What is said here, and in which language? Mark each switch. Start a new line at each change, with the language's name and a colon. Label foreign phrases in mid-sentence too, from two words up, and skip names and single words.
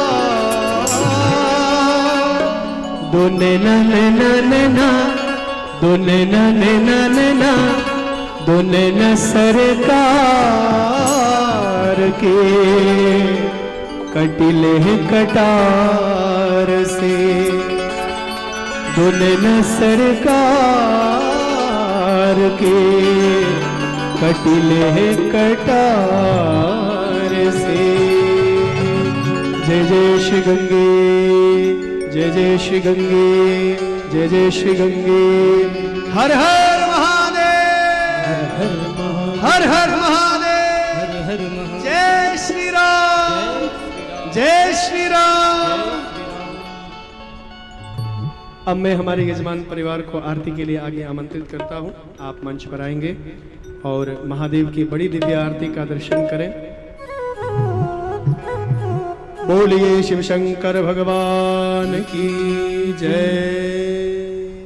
Hindi: दो नैना नैना नैना, दो नैना नैना नैना, दो नैना सरकार के कटिले हैं कटार से, दो नैना सरकार के कटिले हैं कटार से। जय जय श्री गंगे, जय जय श्री गंगे, जय जय श्री गंगे। हर हर महादेव, हर हर महादेव, जय श्री राम, जय श्री राम। अब मैं हमारे यजमान परिवार को आरती के लिए आगे आमंत्रित करता हूं। आप मंच पर आएंगे और महादेव की बड़ी दिव्य आरती का दर्शन करें। बोलिए शिव शंकर भगवान की जय।